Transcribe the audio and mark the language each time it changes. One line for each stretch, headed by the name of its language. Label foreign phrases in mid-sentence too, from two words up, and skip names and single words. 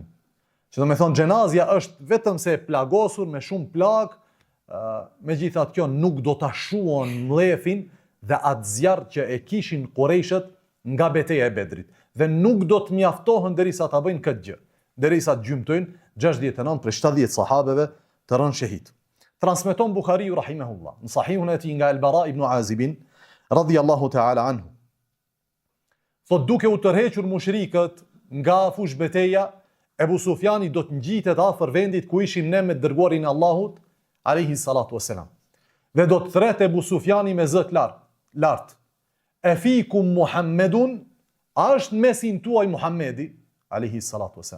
Albanian: Që do me thonë, xhenazja është vetëm se e plagosur me shumë plag, megjithatë kjo nuk do ta shuon mlefin dhe atë zjarr që e kishin Qurayshët nga betejë e Bedrit. Dhe nuk do të mjaftohen derisa ta bëjnë këtë gjë, derisa të gjymtojnë 69 prej 70 sahabeve të rënë shahid. Transmeton Buhariu rahimahullah në sahihun e tij nga El-Bara ibn Azib
Arabic: رضي الله تعالى عنه.
Albanian: Thot, duke u tërhequr mushrikët nga fush beteja, Ebu Sufjani do të ngjitet afër vendit ku ishim ne me dërguarin e Allahut
Arabic: عليه الصلاة والسلام.
Albanian: Dhe do të thret Ebu Sufjani me zë të lartë.
Arabic: أفيكم محمد,
Albanian: a është në mesin tuaj Muhammedi,
Arabic: عليه الصلاة والسلام.